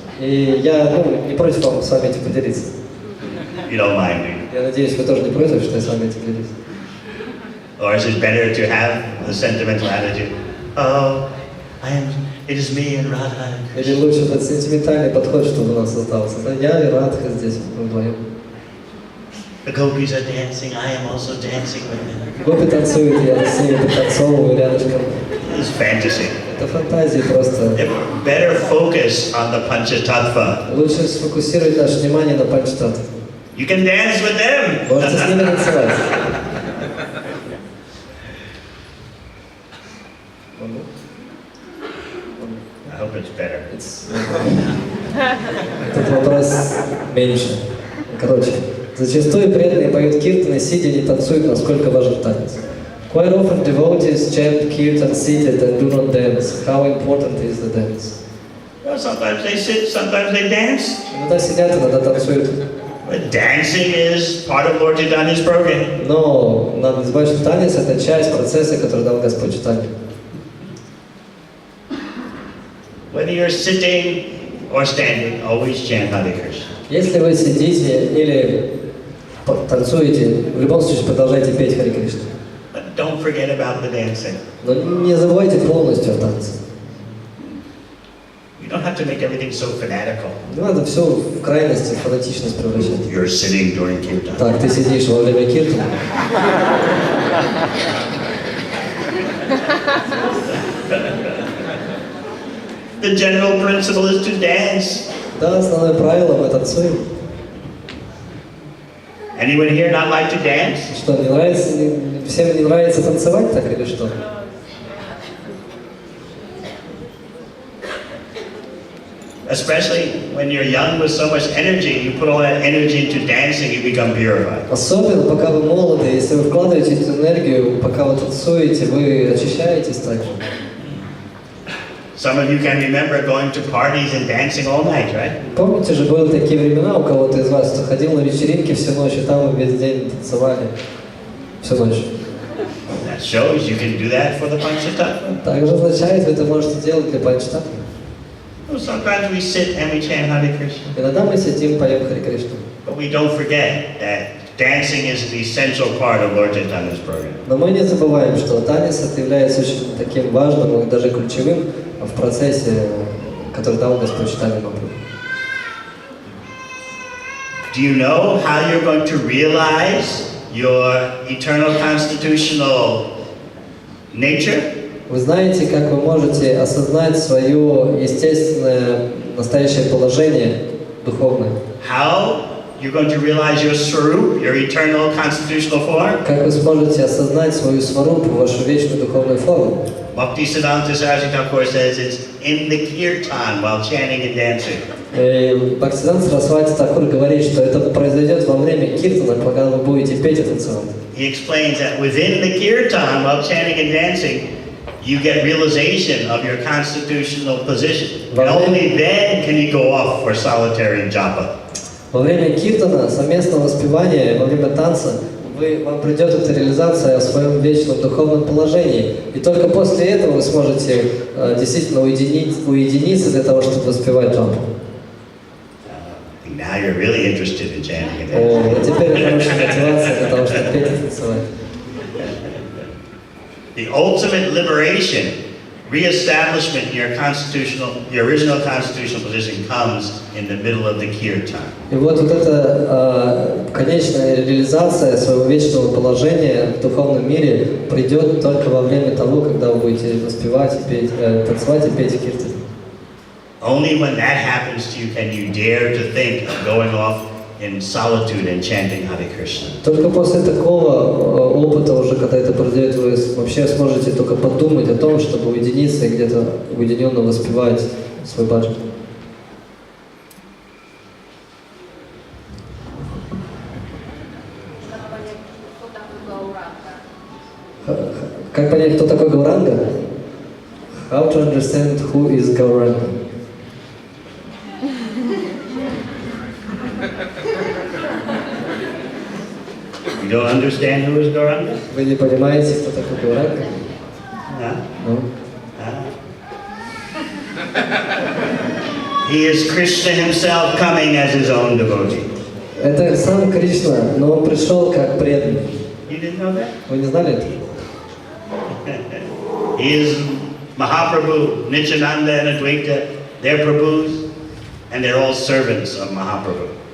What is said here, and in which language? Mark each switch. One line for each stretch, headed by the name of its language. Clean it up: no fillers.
Russian: И я, не против вам с вами этим поделиться.
English: You don't mind me.
Russian: Я надеюсь, вы тоже не против, что я с вами этим поделюсь.
English: Or is it better to have the sentimental attitude? Oh, it is me and Radha.
Russian: Или лучше этот сентиментальный подход, чтобы у нас остался. Да, я и Радха здесь вдвоем.
English: The gopis are dancing, I am also dancing with them.
Russian: Гопи танцуют, я с ними пританцовываю рядышком.
English: It's fantasy.
Russian: Это фантазии просто.
English: Better focus on the Panchatattva.
Russian: Лучше сфокусировать наше внимание на Панчтаттве.
English: You can dance with them.
Russian: Можете с ними танцевать.
English: I hope it's better.
Russian: Этот вопрос меньше. Короче, зачастую преданные поют киртаны, сидя, не танцуют, насколько важен танец.
English: Quite often devotees chant kirtan seated and do not dance. How important is the dance? Well, sometimes they sit, sometimes they dance.
Russian: Иногда сидят, иногда танцуют.
English: But dancing is part of Lord Chaitanya's program.
Russian: Но надо не забывать, что танец — это часть процесса, который дал Господь Чайтаньи.
English: Whether you're sitting or standing, always chant Hare Krishna.
Russian: Если вы сидите или танцуете, в любом случае продолжайте петь Харе Кришна.
English: But don't forget about the dancing.
Russian: Но не забывайте полностью о танце.
English: You don't have to make everything so fanatical.
Russian: Не надо все в крайности, в фанатичность превращать.
English: You're sitting during kirtan.
Russian: Так, ты сидишь во время киртана.
English: The general principle is to dance.
Russian: Да, основное правило, мы танцуем.
English: Anyone here not like to dance?
Russian: Что, не нравится, всем не нравится танцевать так или что?
English: Especially when you're young with so much energy, you put all that energy into dancing, you become purified.
Russian: Особенно, пока вы молоды, если вы вкладываете эту энергию, пока вы танцуете, вы очищаетесь также.
English: Some of you can remember going to parties and dancing all night, right?
Russian: Помните же, были такие времена у кого-то из вас, кто ходил на вечеринки всю ночь, и там весь день танцевали всю ночь.
English: That shows you can do that for the Panchatattva.
Russian: Также означает, вы это можете делать для Панчататтвы.
English: Well, sometimes we sit and we chant Hare Krishna.
Russian: Иногда мы сидим, поем Харе Кришну.
English: But we don't forget that dancing is the essential part of Lord Chaitanya's program.
Russian: Но мы не забываем, что танец это является очень таким важным и даже ключевым в процессе, который дал Господь Чайтаньи Махапрабху.
English: Do you know how you're going to realize your eternal constitutional nature?
Russian: Вы знаете, как вы можете осознать свое естественное настоящее положение духовное?
English: How you're going to realize your swarup, your eternal constitutional form?
Russian: Как вы сможете осознать свою сварупу, вашу вечную духовную форму?
English: Bhaktisiddhanta Saraswati Thakur says it's in the kirtan while chanting and dancing.
Russian: Бхактисиданта Сарасвати Такур говорит, что это произойдет во время киртана, когда вы будете петь и танцевать.
English: He explains that within the kirtan while chanting and dancing, you get realization of your constitutional position. And only then can you go off for solitary japa.
Russian: Во время киртана, совместного воспевания, во время танца, вам придет эта реализация о своем вечном духовном положении. И только после этого вы сможете действительно уединиться для того, чтобы воспевать джапу.
English: Now you're really interested in chanting and dancing.
Russian: Теперь хорошая мотивация для того, чтобы петь и танцевать.
English: The ultimate liberation, re-establishment in your original constitutional position comes in the middle of the kirtan.
Russian: И вот эта конечная реализация своего вечного положения в духовном мире придет только во время того, когда вы будете воспевать и петь, танцевать и петь киртан.
English: Only when that happens to you can you dare to think of going off in solitude and chanting Hare Krishna.
Russian: Только после такого опыта, уже когда это произойдет, вы вообще сможете только подумать о том, чтобы уединиться и где-то уединенно воспевать свой баджан. Как понять, кто такой Гауранга?
English: How to understand who is Gauranga? You don't understand who is Gauranga?
Russian: Вы не понимаете, кто такой Гауранга?
English: No. He is Krishna himself coming as his own devotee.
Russian: Это сам Кришна, но он пришел как преданный.
English: You didn't know that?
Russian: Вы не знали это?
English: He is Mahaprabhu, Nityananda and Advaita, they're Prabhus, and they're all servants of Mahaprabhu.